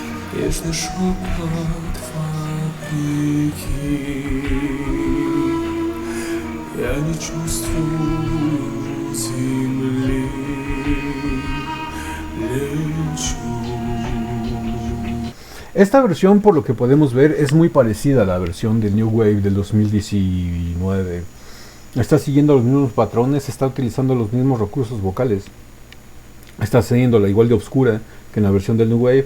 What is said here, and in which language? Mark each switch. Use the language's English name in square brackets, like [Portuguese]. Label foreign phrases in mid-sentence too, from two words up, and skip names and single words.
[Russian] Нежный шепот фабрики. Я не чувствую земли, лечу. [Spanish] Esta versión, por lo que podemos ver, es muy parecida a la versión del New Wave del 2019. Está siguiendo los mismos patrones, está utilizando los mismos recursos vocales. Está haciéndola igual de oscura que en la versión del New Wave.